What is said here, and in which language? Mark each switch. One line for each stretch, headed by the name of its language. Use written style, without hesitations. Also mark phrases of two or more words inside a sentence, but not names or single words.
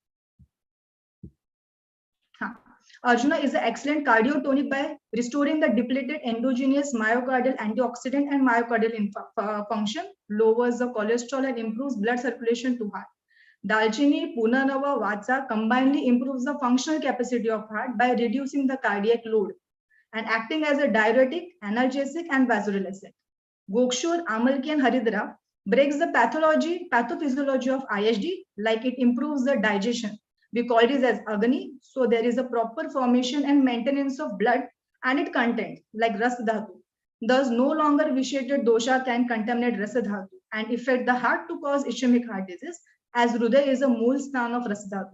English: Arjuna is an excellent cardiotonic by restoring the depleted endogenous myocardial antioxidant and myocardial function, lowers the cholesterol and improves blood circulation to heart. Dalchini, Punarava, Vatsa combinedly improves the functional capacity of heart by reducing the cardiac load and acting as a diuretic, analgesic, and vasodilatant. Gokshur, Amalki, and Haridra breaks the pathophysiology of ISD, like it improves the digestion. We call it as Agni, so there is a proper formation and maintenance of blood and its content, like
Sanskrit: रस धातु.
English: Thus, no longer vitiated dosha can contaminate
Sanskrit: रस धातु
English: and affect the heart to cause ischemic heart disease, as Hruday is a
Sanskrit: मूल स्थान
English: of
Sanskrit: रस धातु.